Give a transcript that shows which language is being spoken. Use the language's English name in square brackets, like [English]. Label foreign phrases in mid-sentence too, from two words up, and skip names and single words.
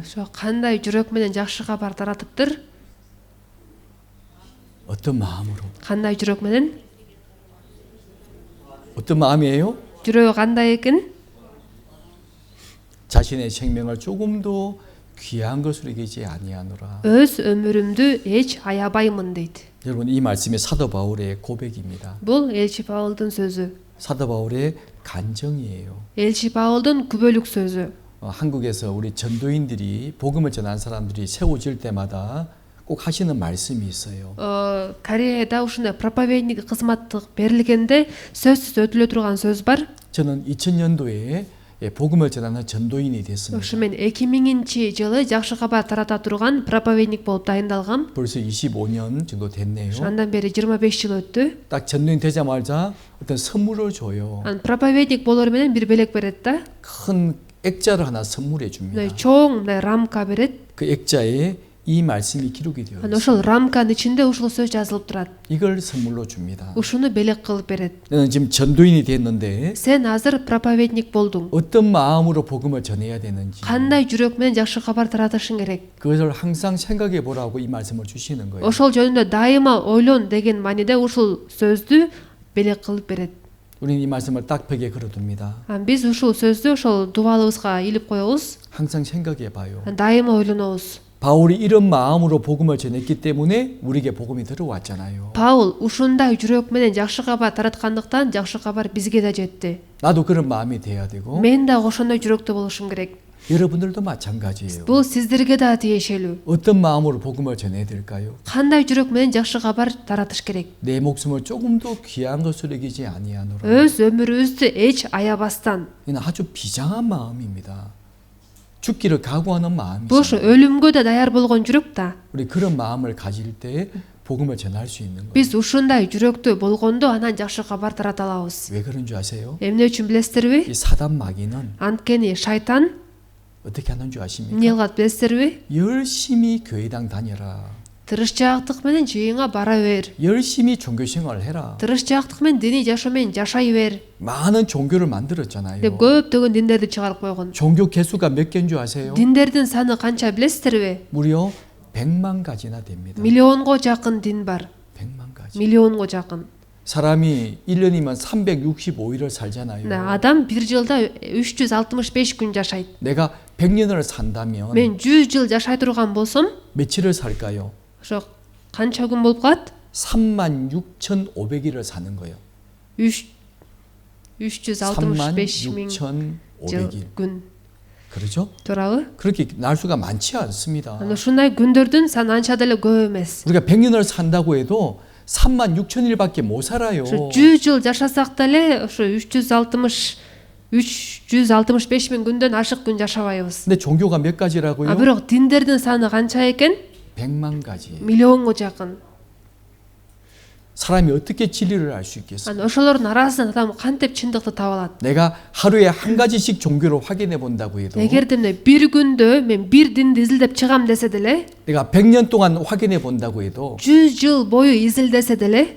[Kyrgyz] Ошо кандай жүрөк менен жакшы кабар таратыптыр? [Korean] 어떤 마음으로? [Kyrgyz] Кандай жүрөк менен? [Korean] 어떤 마음이에요? [Kyrgyz] Жүрөгү кандай экен? [Korean] 자신의 생명을 조금도 귀한 것으로 여기지 아니하노라. [Kyrgyz] Өз өмүрүмдү эч аябаймын дейт. [Korean] 여러분 이 말씀이 사도 바울의 고백입니다. [Kyrgyz] Бул элчи Паулдун сөзү. [Korean] 사도 바울의 간증이에요. [Kyrgyz] элчи Паулдун күбөлүк сөзү. [Korean] 한국에서 우리 전도인들이 복음을 전한 사람들이 세워질 때마다 꼭 하시는 말씀이 있어요. [Kyrgyz] Кореяда ушундай проповедник кызматтык берилгенде сөзсүз өтүлө турган сөз бар. [Korean] 저는 2000년도에 복음을 전하는 전도인이 됐습니다. [Kyrgyz] Ошо мен 2000-жылы жакшы кабар тарата турган проповедник болуп дайындалгам. [Korean] 벌써 25년 정도 됐네요. [Kyrgyz] Андан бери 25 жыл өттү. [Korean] 딱 전도인 되자마자 어떤 선물을 줘요. [Kyrgyz] проповедник болор менен бир белек берет да. [Korean] 큰 액자를 하나 선물해 줍니다. [Kyrgyz] чоң мындай рамка берет. [Korean] 그 액자에 이 말씀이 기록이 되어 있어요. [Kyrgyz] ошол рамканын ичинде ушул сөз жазылып турат. [Korean] 이걸 선물로 줍니다. [Kyrgyz] ушуну белек кылып берет. [Korean] 너는 지금 전도인이 됐는데 [Kyrgyz] Сен азыр проповедник болдуң. [Korean] 어떤 마음으로 복음을 전해야 되는지 [Kyrgyz] Кандай жүрөк менен жакшы кабар таратышың керек. [Korean] 그것을 항상 생각해 보라고 이 말씀을 주시는 거예요. [Kyrgyz] Ошол жөнүндө дайыма ойлон деген маниде ушул сөздү белек кылып берет. [Korean] 우리는 이 말씀을 딱 벽에 걸어둡니다. [Kyrgyz] Биз ушул сөздү ошол дубалыбызга илип коебуз. [Korean] 항상 생각해 봐요. [Kyrgyz] дайыма ойлонобуз. [Korean] 바울이 이런 마음으로 복음을 전했기 때문에 우리에게 복음이 들어왔잖아요. [Kyrgyz] Паул ушундай жүрөк менен жакшы кабар тараткандыктан жакшы кабар бизге да жетти. [Korean] 나도 그런 마음이 돼야 되고 [Kyrgyz] Мен да ошондой жүрөктө болушум керек. [Korean] 여러분들도 마찬가지예요. [Kyrgyz] Бул сиздерге да тиешелүү. [Korean] 어떤 마음으로 복음을 전해야 될까요? [Kyrgyz] Кандай жүрөк менен жакшы кабар таратыш керек. [Korean] 내 목숨을 조금도 귀한 것으로 여기지 아니하노라. [Kyrgyz] Өз өмүрүбүздү эч аябастан. [Korean] 이는 아주 비장한 마음입니다. 죽기를 각오하는 마음이죠. [Kyrgyz] Бул өлүмгө да даяр болгон жүрөк да. [Korean] 우리 그런 마음을 가질 때 복음을 전할 수 있는 거예요. [Kyrgyz] Биз ушундай жүрөктө болгондо анан жакшы кабар тарата алабыз. [Korean] 왜 그런 줄 아세요? [Kyrgyz] Эмне үчүн билесиздерби? [Korean] 이 사단 마귀는 [Kyrgyz] Анткени шайтан [Korean] 어떻게 하는 줄 아십니까? [Kyrgyz] эмне кылат билесиздерби? [Korean] 열심히 교회당 다녀라. [Kyrgyz] Тырышчаактык менен жыйынга бара бер. [Korean] 열심히 종교 생활을 해라. [Kyrgyz] Тырышчаактык менен диний жашоо менен жашай бер. [Korean] 많은 종교를 만들었잖아요. [Kyrgyz] деп көптөгөн диндерди чыгарып койгон. [Korean] 종교 개수가 몇 개인 줄 아세요? [Kyrgyz] Диндердин саны канча билесиздерби? [Korean] 무려 100만 가지나 됩니다. [Kyrgyz] Миллионго жакын дин бар. [Korean] 100만 가지. [Kyrgyz] Миллионго жакын. [Korean] 사람이 1년이면 365일을 살잖아요. [Kyrgyz] Адам бир жылда 365 күн жашайт. [Korean] 내가 100년을 산다면 [Kyrgyz] мен 100 жыл жашай турган болсом, [Korean] 며칠을 살까요? [Kyrgyz] ошо канча күн болуп калат? [Korean] 36,500일을 사는 거예요. [Kyrgyz] 365 миң [Korean] 36,500일. [Kyrgyz] күн. [Korean] 그렇죠? [Kyrgyz] туурабы? [Korean] 그렇게 날수가 많지 않습니다. [Kyrgyz] Аны ушундай күндөрдүн саны анча деле көп эмес. [Korean] 우리가 100년을 산다고 해도 36,000일밖에 못 살아요. [Kyrgyz] ошо 100 жыл жашасак деле ошо 365 миң күндөн ашык күн жашабайбыз. [Korean] 근데 종교가 몇 가지라고요? [Kyrgyz] А бирок диндердин саны канча экен? [Korean] 100만 가지. [Kyrgyz] миллионго жакын. [Korean] 사람이 어떻게 진리를 알 수 있겠어요? [Kyrgyz] Аны ошолордун арасынан адам кантип чындыкты таба алат? [Korean] 내가 하루에 한 가지씩 종교를 확인해 본다고 해도 [Kyrgyz] эгерде эмне бир күндө мен бир динди изилдеп чыгам десе деле, [Korean] 내가 100년 동안 확인해 본다고 해도 [Kyrgyz] 100 жыл бою изилдесе деле